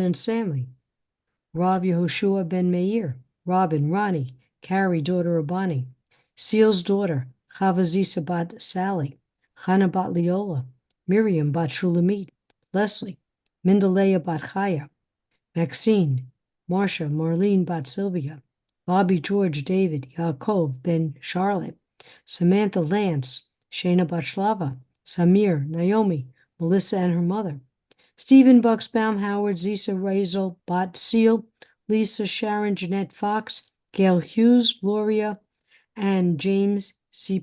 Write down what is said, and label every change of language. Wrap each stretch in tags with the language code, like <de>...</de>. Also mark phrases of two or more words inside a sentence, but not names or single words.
<en>and Sammy, Rav Yehoshua ben Meir, Robin, Ronnie, Carrie, daughter of Bonnie, Seal's daughter, Chavazisa bat Sally, Chana bat Leola, Miriam bat Shulamit, Leslie, Mindaleya bat Chaya, Maxine, Marcia, Marlene bat Sylvia, Bobby, George, David, Yaakov ben Charlotte, Samantha, Lance, Shana bat Shlava, Samir, Naomi, Melissa and her mother, Stephen Bucksbaum, Howard, Zisa, Razel, Bot Seal, Lisa, Sharon, Jeanette Fox, Gail Hughes, Gloria, and James C.</en>